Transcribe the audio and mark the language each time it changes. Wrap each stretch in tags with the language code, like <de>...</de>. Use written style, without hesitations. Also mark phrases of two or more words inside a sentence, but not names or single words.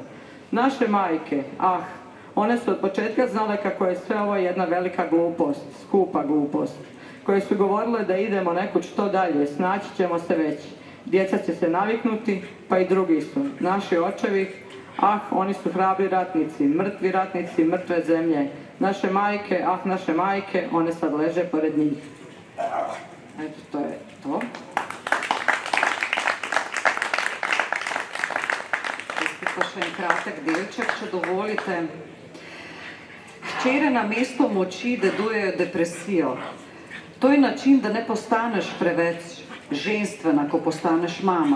<sr>Naše majke, one su od početka znale kako je sve ovo jedna velika glupost, skupa glupost, koje su govorile da idemo nekud što dalje, snaći ćemo se već. Djeca će se naviknuti, pa i drugi su. Naši očevi, oni su hrabri ratnici, mrtve zemlje. Naše majke, one sad leže pored njih. Eto, to je to.</sr> <sl>Pa še en kratek delček, če dovolite. Hčere na mesto moči dedujejo depresijo. To je način, da ne postaneš preveč ženstvena, ko postaneš mama.</sl>